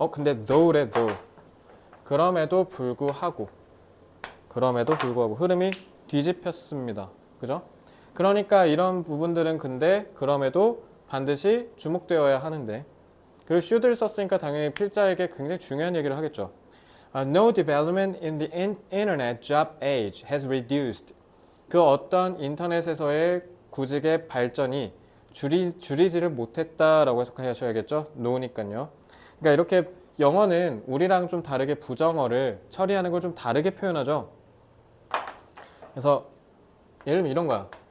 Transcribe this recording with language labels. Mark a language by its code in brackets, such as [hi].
[ko] 근데 though래 though. 그럼에도 불구하고 흐름이 뒤집혔습니다. 그죠? 그러니까 이런 부분들은 근데 그럼에도 반드시 주목되어야 하는데, 그리고 should를 썼으니까 당연히 필자에게 굉장히 중요한 얘기를 하겠죠. [en] No development in the internet job age has reduced. [ko] 그 어떤 인터넷에서의 구직의 발전이 줄이지를 못했다라고 해석하셔야겠죠. no니까요. 그러니까 이렇게 영어는 우리랑 좀 다르게 부정어를 처리하는 걸 좀 다르게 표현하죠. 그래서 예를 들면 이런 거야.